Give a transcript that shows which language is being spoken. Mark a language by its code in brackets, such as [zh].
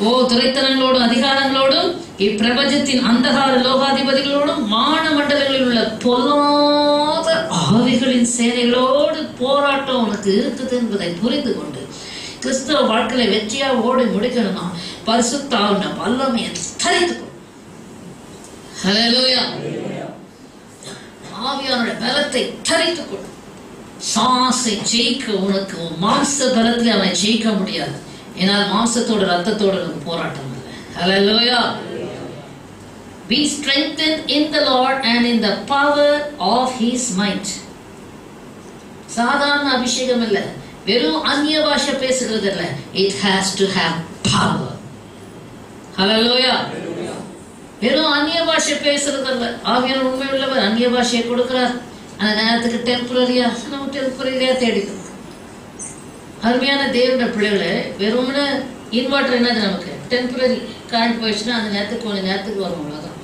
[ta] துரைத்தனங்களோடும் அதிகாரங்களோடும் இப்பிரபஞ்சத்தின் அந்தகார லோகாதிபதிகளோடும் வான மண்டலங்களில் உள்ள பொல்லாத ஆவிகளின் சேனைகளோடு போராட்டம் உனக்கு இருக்குது என்பதை புரிந்து கொண்டு கிறிஸ்தவ வாழ்க்கையில வெற்றியா ஓடி முடிக்கணும்னா பரிசுத்த ஆவியான வல்லமையை தரித்துக்கொள். ஹல்லேலூயா. ஆவியானுடைய பலத்தை தரித்துக்கொள். சாசை ஜெயிக்க உனக்கு மாம்ச பலத்தில் அவனை ஜெயிக்க முடியாது. ஏனால் மாம்சத்தோட ரத்தத்தோட நமக்கு போராட்டம் இல்லை. ஹல்லேலூயா. [en] Be strengthened in the Lord and in the power of His might. [ta] சாதாரண அபிஷேகம் இல்லை, வெறும் அந்நிய பாஷை பேசுகிறது இல்லை. [en] It has to have power. Hallelujah. [ta] வெறும் அந்நிய பாஷை பேசுறது இல்லை. ஆவியானவர் உண்மை உள்ளவர், அந்நிய பாஷையை கொடுக்கிறார். அந்த நேரத்துக்கு டெம்பரரியா நம்ம டெம்பரரியா தேடிக்கிறோம். அருமையான தேவனுடைய பிள்ளைகளை, வெறும்னு இன்வெர்டர் என்னது நமக்கு டெம்பரரி கரண்ட் போயிடுச்சுன்னா அந்த நேரத்துக்கு கொஞ்சம் நேரத்துக்கு வரும், அவ்வளோதான்.